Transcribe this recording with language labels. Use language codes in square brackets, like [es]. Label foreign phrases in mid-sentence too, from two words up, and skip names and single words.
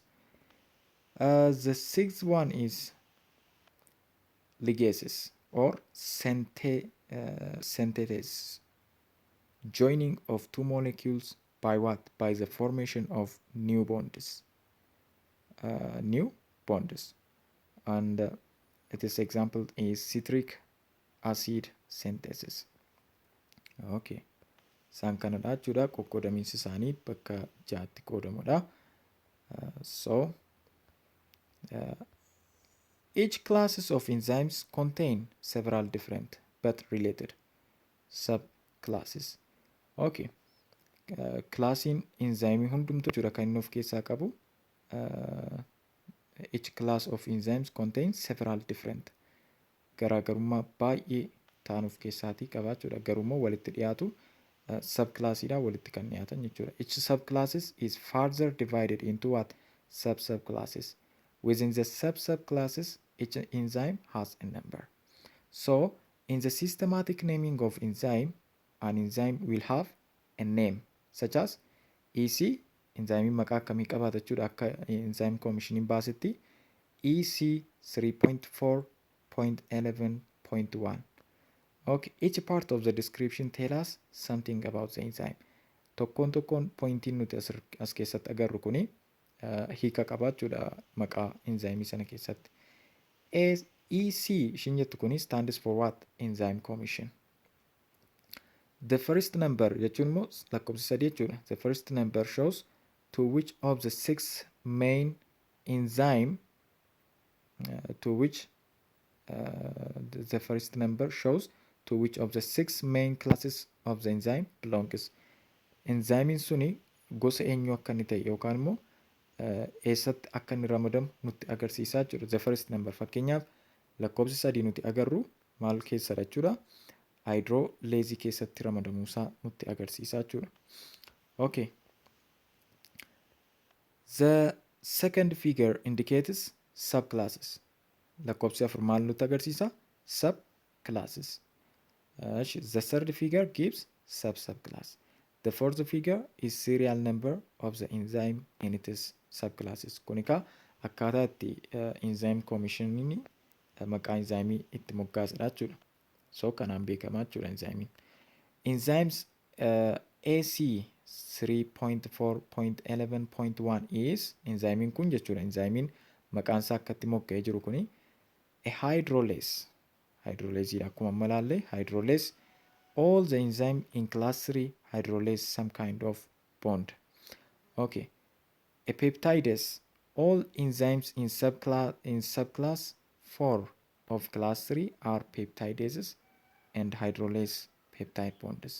[en] The sixth one is ligases or synthetases. Joining of two molecules by what? By the formation of new bonds. And its example is citric acid synthesis. Okay. [om] Isaan kanadha jechuudha. Qoqqoodamiinsi isaanii bakka ja'atti qoodamudha. [en] Each classes of enzymes contain several different but related subclasses. Okay. [om] Classiin enzyme hundumtu jira kan inni of keessaa qabu. [en] Each class of enzymes contains several different [om] garaagarummaa baay'ee ta'an of keessaatii qabaachuudha. Garummaa walitti dhiyaatu subclassiidhaan walitti kan dhiyaatan jechuudha. [en] Each subclasses is further divided into what? Subclasses. Within the subclasses, each enzyme has a number. So, in the systematic naming of enzyme, an enzyme will have a name such as EC, enzyme [om] maqaa akkamii qabaata jechuudha akka [en] enzyme commissioning baasetti EC 3.4.11.1. Okay, each part of the description tell us something about the enzyme. [om] Tokkoon pointiin nuti as keessatti agarru kuni hiika qabaachuudha maqaa enzyme sana keessatti. EC ishin jettu kuni [en] stands for what? Enzyme commission. The first number [om] jechuun immoo lakkoofsa sadii jechuudha. [en] The first number shows to which of the six main enzyme the first number shows to which of the six main classes of the enzyme belongs. [om] Enzyme suni gosa eenyu akka inni ta'e yookaan immoo eessatti akka inni ramadamu nutti agarsiisaa jechuudha. [en] The first number [om] fakkeenyaaf lakkoofsi 3 nuti agarru maal keessadha jechuudha. Hydrolyzii keessatti ramadamuusaa nutti agarsiisaa jechuudha. [en] Okay. The second figure indicates subclasses. [om] Lakkoofsi 4 maal nutti agarsiisa? [en] Subclasses. The third figure gives subclass. The fourth figure is serial number of the enzyme in its subclasses. [om] Kun egaa akkaataa itti enzyme commissioning maqaa enzyme itti moggaasadha jechuudha. So kanaan beekamaa jechuudha enzyme. Enzymes AC 3.4.11.1 is enzyme kun jechuudha. Enzyme maqaan isaa akka itti mogga'ee jiru kuni [en] a hydrolase. [om] Hydrolase akkuma malaalle hydrolase. [en] All the enzyme in class 3 hydrolase some kind of bond. Okay. A peptidase. All enzymes in subclass 4 of class 3 are peptidases and hydrolase peptide bonds.